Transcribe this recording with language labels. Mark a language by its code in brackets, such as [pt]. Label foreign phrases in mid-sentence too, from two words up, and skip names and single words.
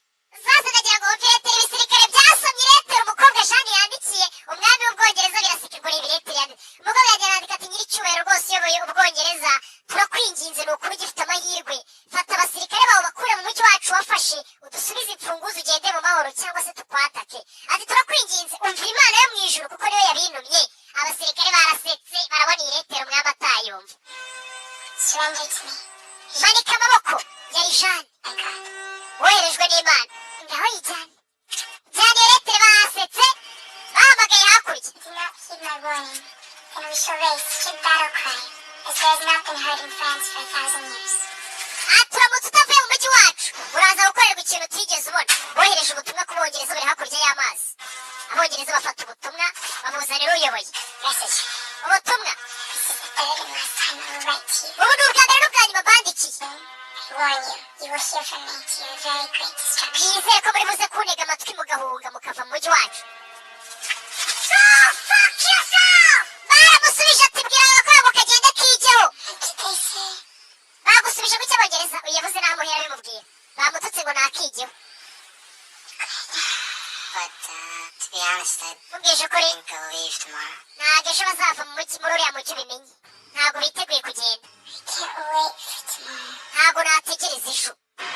[rw] zose ndagira ngo wumve iretire ibisirikare byasomye iretire umukobwa jane yandikiye umwami w'ubwongereza birasekirwa reba iretire yanditse umukobwa yagiye yandika ati nyiricyubahiro rwose uyoboye ubwongereza turakwinginze ni ukuri ugifite amahirwe fata abasirikare bawe bakure mu mujyi wacu wafashe udusubize imfunguzo ugende mu mahoro cyangwa se tukwatake ati turakwinginze umva imana yo mu ijuru kuko niyo yabintumye abasirikare barasetse barabona iyi retire umwami atayumva [en] Surrender to me, [rw] manika amaboko yari jane [en] my God. [rw] woherejwe n'imana ngaho yijyane jyana iyo retire basetse bahamagaye hakurya kurya. [en] Do not heed my warning. Then we shall raise strict battle cry, as there has not been heard in France for 1,000 years. [rw] turamutse utavuye mu mujyi wacu uraza gukorerwa ikintu utigeze ubona. Bohereje ubutumwa ku bongereza bari hakurya y'amazi. Abongereza bafata ubutumwa bamuzanira uyoboye. [en] Message. [rw] Ubutumwa [en] This is the third and last time I will write to you. [rw] ubu ni ubwa mbere n'ubwa nyuma mbandikiye. [en] I warn you, you will hear from me to your very great destruction. [rw] Nizere ko muri buze kuntega amatwi mugahunga mukava mu mujyi wacu. [en] Go fuck yourself! [rw] Baramusubije ati bwira agakwago kagende kigeho. [en] What did they say? [rw] Bagusubije mu cy'abongereza uyavuze naho muhera bimubwira. Bamututse ngo nakigeho. [en] But, to be honest, I [rw] Mubwije ukuri [en] think I'll leave tomorrow. [rw] ntabwo ejo bazava mu mujyi muri uriya mujyi ubimenye. Ntabwo biteguye kugenda. [en] I can't wait for tomorrow. [rw] Ntabwo nategereza ejo.